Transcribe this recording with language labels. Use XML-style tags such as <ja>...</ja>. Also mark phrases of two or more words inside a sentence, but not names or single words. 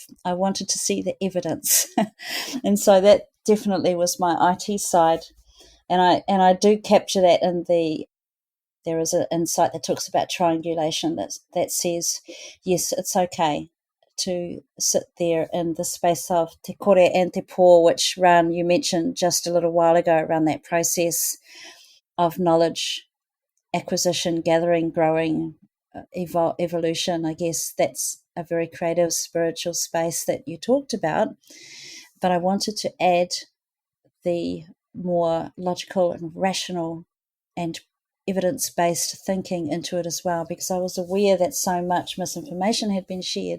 <en>I wanted to see the evidence. And so that definitely was my IT side. And I do capture that in there is an insight that talks about triangulation that says, yes, it's okay to sit there in the space of</en> <mi>te kore</mi> <en>and</en> <mi>te pō,</mi> <en>which, Rane, you mentioned just a little while ago around that process of knowledge acquisition, gathering, growing, evolution. I guess that's a very creative spiritual space that you talked about. But I wanted to add the more logical and rational and evidence-based thinking into it as well, because I was aware that so much misinformation had been shared.</en>